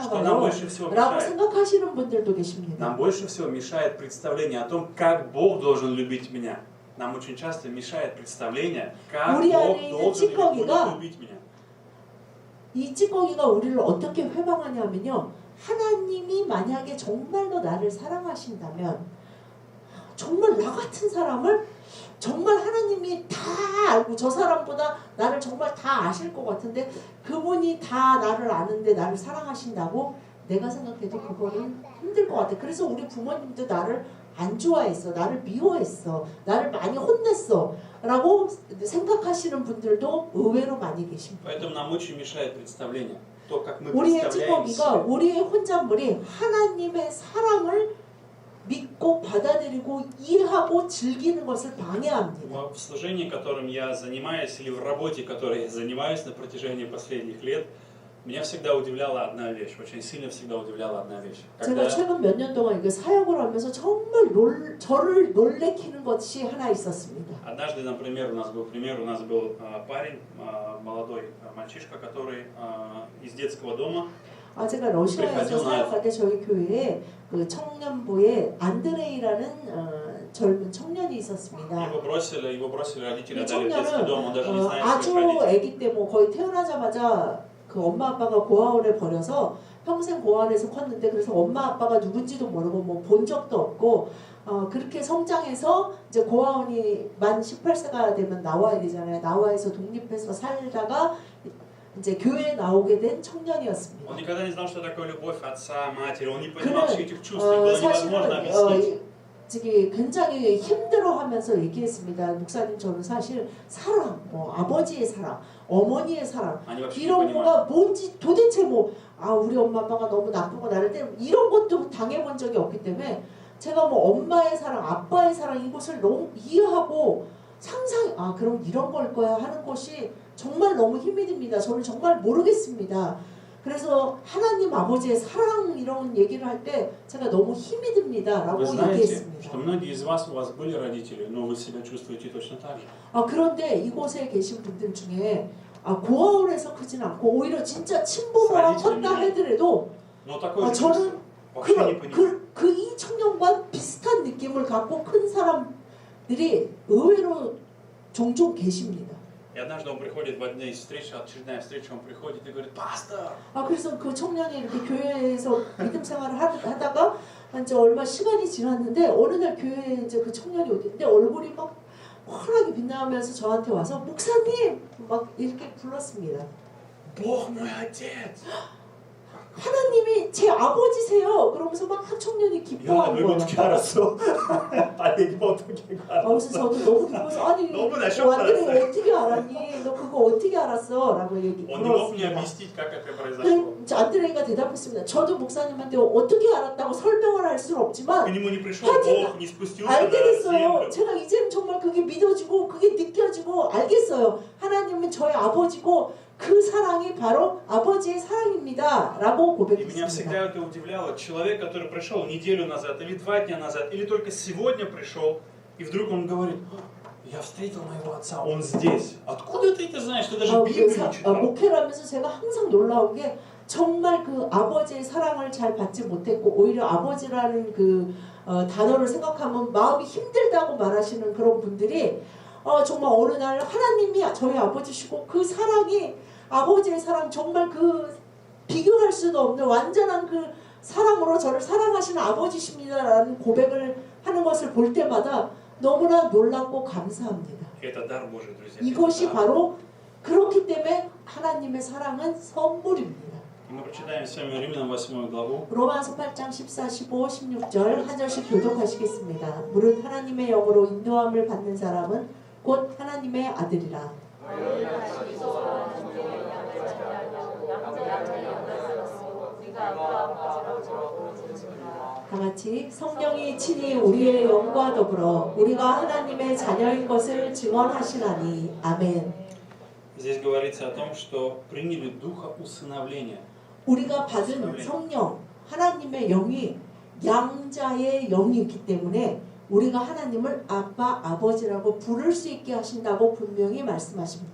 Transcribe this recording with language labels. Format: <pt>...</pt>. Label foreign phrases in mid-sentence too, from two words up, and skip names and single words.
<ru>Что нам</ru> <ko>봐요</ko> <ru>больше всего</ru> <ko>라고</ko> <ru>мешает?</ru> <ko>생각하시는 분들도 계십니다.</ko> <ru>Нам больше всего мешает представление о том, как Бог должен любить меня. Нам очень часто мешает представление, как</ru> <ko>우리</ko> <ru>Бог</ru> <ko>안에 있는</ko> <ru>должен или будет</ru> <ko>찌꺼기가</ko> <ru>любить меня.</ru> <ko>이 찌꺼기가 우리를 어떻게 회방하냐면요. 하나님이 만약에 정말로 나를 사랑하신다면 정말 나 같은 사람을 정말 하나님이 다 알고 저 사람보다 나를 정말 다 아실 것 같은데 그분이 다 나를 아는데 나를 사랑하신다고 내가 생각해도 그거는 힘들 것 같아. 그래서 우리 부모님도 나를 안 좋아했어. 나를 미워했어. 나를 많이 혼냈어. 라고 생각하시는 분들도 의외로 많이 계십니다.</ko> <ru>Поэтому нам очень мешает представление. То, как мы</ru> <ko>우리의</ko> <ru>представляем</ru> <ko>찌꺼기가</ko> <ru>себе.</ru> <ko>우리의 혼잣물이 하나님의 사랑을 믿고 받아들이고 이해하고 즐기는 것을 방해합니다.</ko> <ru>В служении, которым я занимаюсь, или в работе, которой я занимаюсь на протяжении последних лет, меня всегда удивляла одна вещь, очень сильно всегда удивляла одна вещь.</ru> <ko>제가 최근 몇 년 동안 이거 사역을 하면서 정말 저를 놀래키는 것이 하나 있었습니다.</ko> <ru>Однажды, например, у нас был парень, молодой мальчишка, который из детского дома.</ru> <ko>제가 러시아에서 사역할 때 저희 교회에 그 청년부에 안드레이라는 젊은 청년이 있었습니다.</ko> <ru>Его бросили родители,</ru> <ko>이</ko> <ru>отдали в детский дом, он даже не</ru> <ko>청년은</ko> <ru>знает</ru> <ko>아주</ko> <ru>своих родителей.</ru> <ko>아기 때 뭐 거의 태어나자마자 그 엄마 아빠가 고아원에 버려서 평생 고아원에서 컸는데 그래서 엄마 아빠가 누군지도 모르고 뭐 본 적도 없고 그렇게 성장해서 이제 고아원이 만 18세가 되면 나와야 되잖아요. 나와서 독립해서 살다가 이제 교회에 나오게 된 청년이었습니다.</ko> <ru>Он никогда не знал, что такое любовь отца, матери. Он не понимал всех этих чувств. Их было невозможно</ru> <ko>사실은</ko> <ru>объяснить.</ru> <ko>굉장히 힘들어하면서 얘기했습니다. 목사님, 저는 사실 사랑, 뭐 아버지의 사랑, 어머니의 사랑 이런 거가 뭔지 도대체 우리 엄마 아빠가 너무 나쁘고 나를 때리고 이런 것도 당해본 적이 없기 때문에 제가 뭐 엄마의 사랑, 아빠의 사랑 이것을 너무 이해하고 그럼 이런 걸 거야 하는 것이 정말 너무 힘이 듭니다. 저는 정말 모르겠습니다. 그래서 하나님 아버지의 사랑 이런 얘기를 할 때 제가 너무 힘이 듭니다. 라고</ko> <ru>Вы знаете,</ru> <ko>얘기했습니다.</ko> <ru>что многие из вас, у вас были родители, но вы себя чувствуете точно так же.</ru> <ko>그런데 이곳에 계신 분들 중에 고아원에서 크진 않고 오히려 진짜 친부모랑 컸다 하더라도</ko> <ru>Но такое</ru> <ko>저는</ko> <ru>вообще не понимаю.</ru> <ko>이 청년과 비슷한 느낌을 갖고 큰 사람들이 의외로 종종 계십니다.</ko> <ru>И однажды он приходит в одной из встреч, очередная встреча, он приходит и говорит: "Пастор!"</ru> <ko>그래서 그 청년이 이렇게 교회에서 믿음 생활을 하다가 이제 얼마 시간이 지났는데 어느 날 교회에 이제 그 청년이 오는데 얼굴이 막 환하게 빛나면서 저한테 와서 목사님 막 이렇게 불렀습니다.</ko> <ru>Бог мой отец.</ru> <ko>하나님이 제 아버지세요. 그러면서 막 청년이</ko> <ru>Я</ru> <ko>기뻐하는 이거 거예요. 어떻게 알았어? 아니 이거 어떻게 알았어? 그래서 저도 너무 기뻐서 너무나 쇼크였어요. 완전히 어떻게 알았니? 너 그거 어떻게 알았어? 라고</ko> <ru>Он не мог мне</ru> <ko>물었습니다.</ko> <ru>объяснить, как это произошло.</ru> <ko>안드레이가 대답했습니다. 저도 목사님한테 어떻게 알았다고 설명을 할 수는 없지만</ko> <ru>К нему не пришел Бог, не спустился</ru> <ko>알게</ko> <ru>на</ru> <ko>됐어요.</ko> <ru>землю.</ru> <ko>제가 이제는 정말 그게 믿어지고 그게 느껴지고 알겠어요. 하나님은 저의 아버지고 그 사랑이 바로 아버지의 사랑입니다. 라고</ko> <ru>И меня</ru> <ko>고백했습니다.</ko> <ru>всегда это удивляло. Человек, который пришел неделю назад, или 2 дня назад, или только сегодня пришел, и вдруг он говорит: "Я встретил моего отца, он здесь". Откуда ты это знаешь? Ты даже Библию не читал.</ru> <ko>목회를 하면서 제가 항상 놀라운 게 정말 그 아버지의 사랑을 잘 받지 못했고 오히려 아버지라는 그 단어를 생각하면 마음이 힘들다고 말하시는 그런 분들이 정말 어느 날 하나님이 저희 아버지시고 그 사랑이 아버지의 사랑 정말 그 비교할 수도 없는 완전한 그 사랑으로 저를 사랑하시는 아버지십니다라는 고백을 하는 것을 볼 때마다 너무나 놀랍고 감사합니다.</ko> <ru>Это дар Божий, друзья.</ru> <ko>이것이 바로 그렇기 때문에 하나님의 사랑은 선물입니다.</ko> <ru>Мы прочитаем с вами Римлянам 8 главу.</ru> <ko>로마서 8장 14, 15, 16절 한 절씩 교독하시겠습니다. 무릇 하나님의 영으로 인도함을 받는 사람은 곧 하나님의 아들이라. 다 같이 성령이 친히 우리의 영과 더불어 우리가 하나님의 자녀인 것을 증언하시나니 아멘.</ko> <ru>Здесь говорится о том, что приняли духа усыновления.</ru> <ko>우리가 받은 성령, 하나님의 영이 양자의 영이 있기 때문에 우리가 하나님을 아빠, 아버지라고 부를 수 있게 하신다고 분명히 말씀하십니다.</ko>